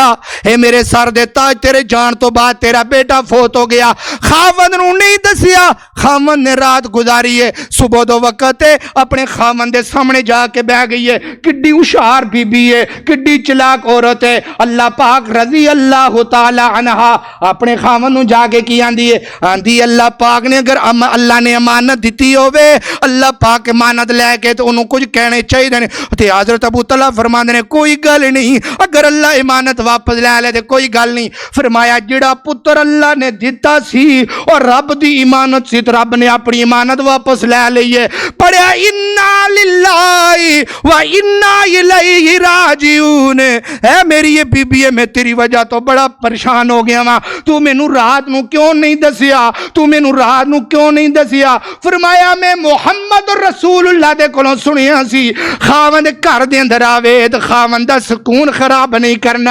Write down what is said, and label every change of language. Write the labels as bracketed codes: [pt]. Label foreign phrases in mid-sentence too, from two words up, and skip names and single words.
[pa] اے میرے سر دے تاج تیرے جان تو بعد تیرا بیٹا فوت ہو گیا، خاوند نوں نہیں دسیا. خاوند نے رات گزاری ہے، صبح دو وقت اپنے خاوند کے سامنے جا کے بہہ گئی ہے. کڈی ہشیار بیبی ہے، کڈی چلاک عورت ہے. اللہ پاک [ar] رضي الله تعالى عنها [pa] اپنے خاوند نوں جا کے کی آکھدی ہے، آکھدی اللہ پاک نے اگر اللہ نے امانت دتی ہووے، اللہ پاک امانت لے کے تو انہاں نے کجھ کہنے چاہیے نے. تو حضرت ابو طلحہ فرماندے نے کوئی گل نہیں، اگر اللہ امانت واپس لے لے تو کوئی گل نہیں. فرمایا جیہڑا پتر اللہ نے دتا سی اور رب دی امانت سی، تو رب نے اپنی امانت واپس لے لئی ہے. [ar] पढ़िया إنا لله وإنا إليه راجعون. [pa] ہے میری ایہ بیبی ہے، میں تیری وجہ توں بڑا پریشان ہو گیا واں، تو مینوں رات نوں کیوں نہیں دسیا، تو مینوں رات نوں کیوں نہیں دسیا. فرمایا میں محمد رسول اللہ دے کولوں سنیا سی خاوند گھر دے اندر آوے تو خاوند دا سکون خراب نہیں کرنا.